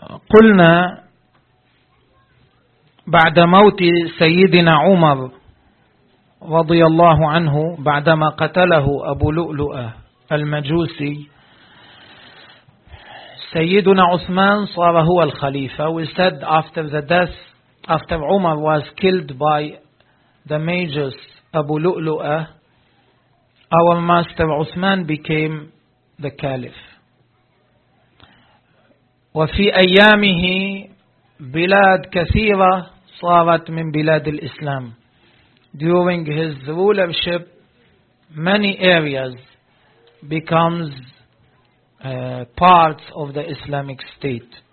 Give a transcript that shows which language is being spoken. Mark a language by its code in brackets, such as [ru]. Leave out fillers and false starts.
[ar] قلنا بعد موت سيدنا عمر رضي الله عنه بعدما قتله أبو لؤلؤة المجوسي سيدنا عثمان صار هو الخليفة. [en] We said after the death, after عمر was killed by the magus أبو لؤلؤة, our master عثمان became the caliph. [ar] وفي أيامه بلاد كثيرة صارت من بلاد الإسلام. [en] During his rulership, many areas becomes parts of the Islamic state.